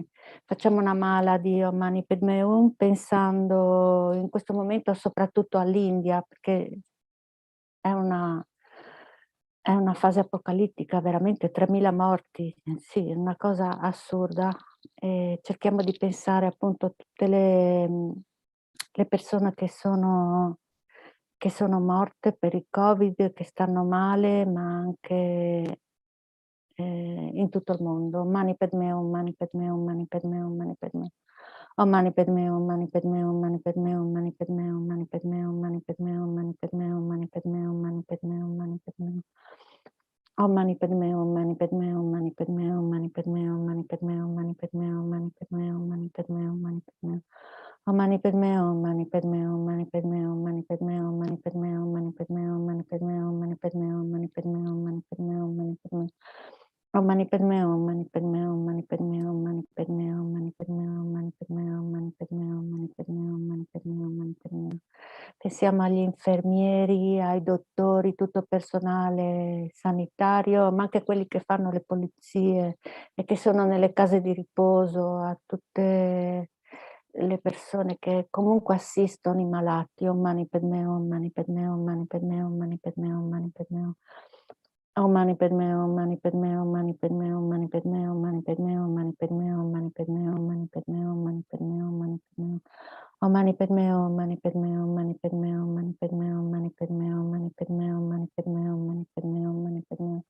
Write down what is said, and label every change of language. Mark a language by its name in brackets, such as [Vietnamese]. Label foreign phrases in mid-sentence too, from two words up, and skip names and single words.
[Italian] Facciamo una mala di [Sanskrit] Om Mani Padme Hum [Italian] pensando in questo momento soprattutto all'India, perché è una fase apocalittica, veramente 3000 morti, sì, è una cosa assurda. E cerchiamo di pensare appunto a tutte le persone che sono morte per il Covid, che stanno male, ma anche in tutto il mondo. [Sanskrit] Mani Padme Hum, Mani Padme Hum, Mani Padme Hum, Mani Padme Hum. Om Mani Padme Hum, Mani Padme Hum, Mani Padme Hum, Mani Padme Hum, Mani Padme Hum, Mani Padme Hum, Mani Padme Hum, Mani Padme Hum, Mani Padme Hum, Mani Padme Hum. Om Mani Padme Hum, Mani Padme Hum, Mani Padme Hum, Mani Padme Hum, Mani Padme Hum, Mani Padme Hum, Mani Padme Hum, Mani Padme Hum, Mani Padme Hum. Om Mani Padme Hum, Mani Padme Hum, Mani Padme Hum, Mani Padme Hum, Mani Padme Hum, Mani Padme Hum, Mani Padme Hum, Mani Padme Hum, Mani Padme Hum, Mani Padme Hum, Mani Padme Hum. Om Mani Padme Hum, Mani Padme Hum, Mani Padme Hum, Mani Padme Hum, Mani Padme Hum, Mani Padme Hum, Mani Padme Hum, Mani Padme Hum, Mani Padme Hum, Mani Padme Hum. [Italian] Pensiamo agli infermieri, ai dottori, tutto il personale sanitario, ma anche quelli che fanno le pulizie e che sono nelle case di riposo, a tutte le persone che comunque assistono i malati. [Sanskrit] Om Mani Padme Hum, Mani Padme Hum, Mani Padme Hum, Mani Padme Hum, Mani Padme Hum. Om Mani Padme Hum, Mani Padme Hum, Mani Padme Hum, Mani Padme Hum, Mani Padme Hum, Mani Padme Hum, Mani Padme Hum, Mani Padme Hum, Mani Padme Hum, Mani Padme Hum. Om Mani Padme Hum, Mani Padme Hum, Mani Padme Hum, Mani Padme Hum, Mani Padme Hum, Mani Padme Hum, Mani Padme Hum, Mani Padme Hum, Mani Padme Hum.